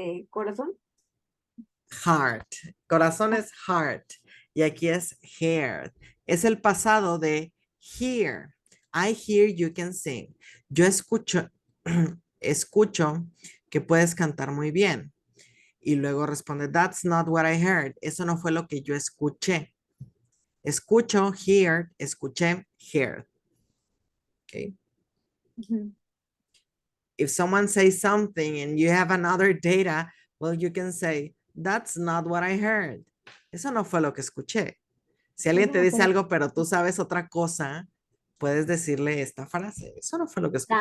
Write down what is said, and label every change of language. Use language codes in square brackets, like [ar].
[es] Corazón. Heart. Corazón es heart. Y aquí es heard. Es el pasado de hear. [en] I hear you can sing. [es] Yo escucho, escucho que puedes cantar muy bien. Y luego responde, [en] that's not what I heard. [es] Eso no fue lo que yo escuché. Escucho, hear, escuché, heard. Okay. [en] If someone says something and you have another data, well, you can say, that's not what I heard. [es] Eso no fue lo que escuché. Si alguien te dice algo, pero tú sabes otra cosa, puedes decirle esta frase. Eso no fue lo que escuché.